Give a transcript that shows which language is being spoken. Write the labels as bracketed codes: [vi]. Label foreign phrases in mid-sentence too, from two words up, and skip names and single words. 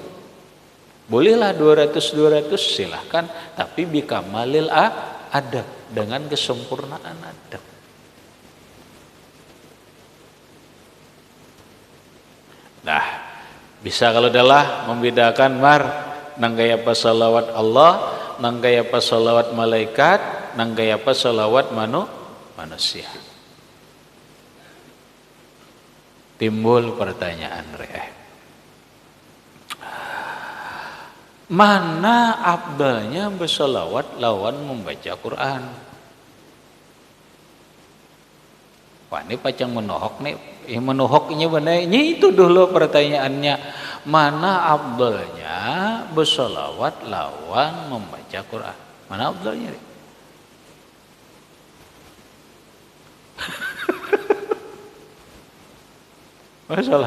[id] Bolehlah 200 silahkan, tapi [ar] بكمال الأدب, [id] dengan kesempurnaan adab. [bjn] Nah, bisa kalau adalah membedakan mar nang gaya apa salawat Allah, nang gaya apa salawat malaikat, nang gaya apa salawat manusia. Timbul pertanyaan mana afdalnya bersolawat lawan membaca Quran? Wah ini pacang menohok nih, menohoknya benar. Ini itu dulu pertanyaannya, mana afdalnya bersolawat lawan membaca Quran? Mana afdalnya? Masalah.